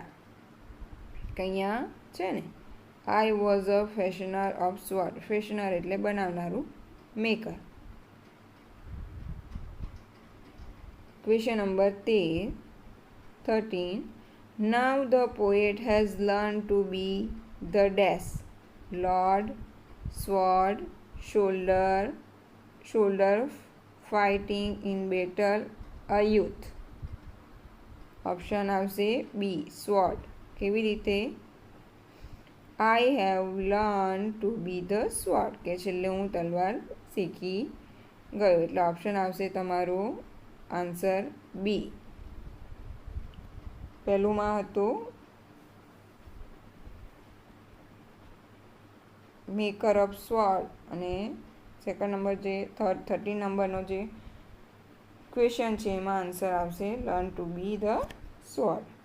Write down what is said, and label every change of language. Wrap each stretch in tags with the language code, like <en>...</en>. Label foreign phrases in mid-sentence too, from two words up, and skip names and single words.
<gu>અહીંયા છે ને</gu> <en>I was a fashioner of sword.</en> <gu>ફેશનર એટલે બનાવનારું, મેકર.</gu> <en>question number</en> <gu>13.</gu> <en>now the poet has learn to be the dash. Lord, sword, shoulder, fighting in battle, a youth.</en> <gu>ઓપ્શન આવશે બી sword. કેવી રીતે?</gu> <en>I have learned to be the sword,</en> <gu>કે છેલ્લે હું તલવાર શીખી ગયો. એટલે ઓપ્શન આવશે તમારો આન્સર બી. પહેલુંમાં હતું</gu> <en>maker of sword</en> <gu>અને</gu> <en>second number</en> <gu>જે 13 નંબરનો જે ક્વેશ્ચન છે એમાં આન્સર આવશે</gu> <en>learn to be the sword.</en>